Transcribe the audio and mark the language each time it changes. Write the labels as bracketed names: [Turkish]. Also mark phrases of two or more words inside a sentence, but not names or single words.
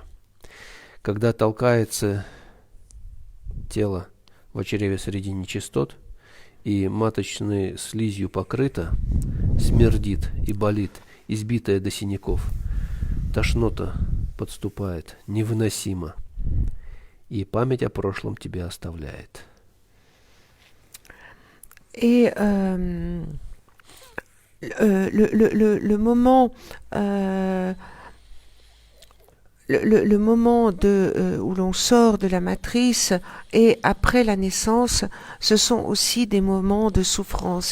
[Russian] Когда толкается тело в чреве среди нечистот, и маточной слизью покрыто, смердит и болит, избитая до синяков, тошнота подступает, невыносимо, и память о прошлом тебя оставляет. [French] Et le moment le moment où l'on sort de la matrice et après la naissance, ce sont aussi des moments de souffrance.